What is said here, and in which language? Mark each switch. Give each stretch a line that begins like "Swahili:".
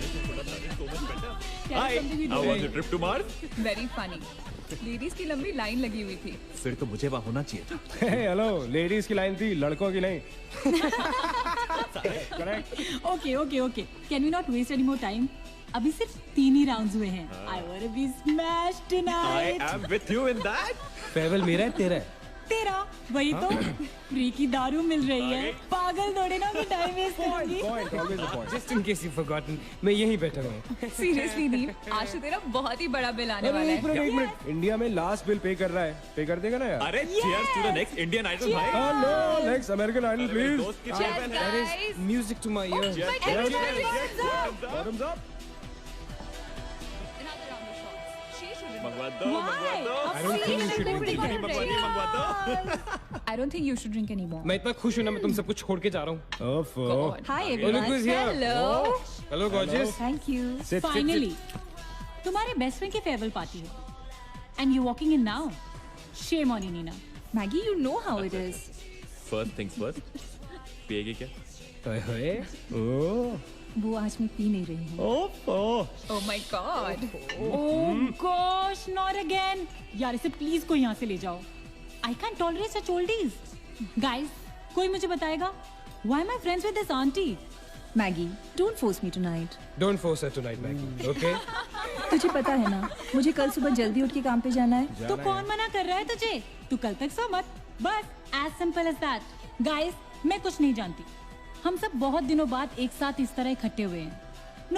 English: How was your trip to Mars? Very funny.
Hindi: Ladies की लंबी line लगी हुई थी। फिर तो मुझे वहाँ होना चाहिए था। हेलो, लेडीज की लाइन थी, लड़कों की नहीं।
English: Okay. Can we not waste any more time?
Hindi: अभी सिर्फ 3 ही राउंड्स हुए हैं।
English: I wanna be smashed tonight. I am with you in that.
Hindi: Farewell मेरा है तेरा है? तेरा वही तो फ्री की दारू मिल रही है। पागल थोड़े ना मैं टाइम वेस्ट करूंगी।
English: Just in case you've forgotten,
Hindi: मैं यहीं बैठा हूँ। सीरियसली दीप, आज तो तेरा बहुत ही बड़ा बिल आने वाला है। एक मिनट, इंडिया में लास्ट बिल पे कर रहा है, पे कर देगा ना यार?
English: अरे cheers to the next Indian Idol भाई। Hello, next American Idol please. Cheers guys. Music to my ears. Bottoms up.
Hindi: मंगवा दो।
English: Why? I don't think you should drink anymore.
Hindi: मैं इतना खुश हूँ ना, मैं तुम सबको छोड़ के जा रहा हूँ।
English: Hi everyone. Hello. Hello gorgeous. Thank you. Sit.
Hindi: Finally, तुम्हारे बेस्ट फ्रेंड की फेयरवेल पार्टी है,
English: and you walking in now. Shame on you, Nina. Maggie, you know how it is. First things first.
Hindi: पिएगी क्या? ओए, ओह, वो आज मैं P नहीं रही हूँ।
English: Oh my God. Oh gosh, not again.
Hindi: यार इसे प्लीज कोई यहाँ से ले जाओ।
English: I can't tolerate such oldies. Guys,
Hindi: कोई मुझे बताएगा?
English: Why am I friends with this auntie? Maggi, don't force me tonight. Don't force her tonight Maggi, okay?
Hindi: तुझे पता है ना, मुझे कल सुबह जल्दी उठ के काम पे जाना है। तो कौन मना कर रहा है तुझे? तू कल तक सो मत, बस
English: As simple as that.
Hindi: Guys, मैं कुछ नहीं जानती, हम सब बहुत दिनों बाद एक साथ इस तरह इकट्ठे हुए हैं।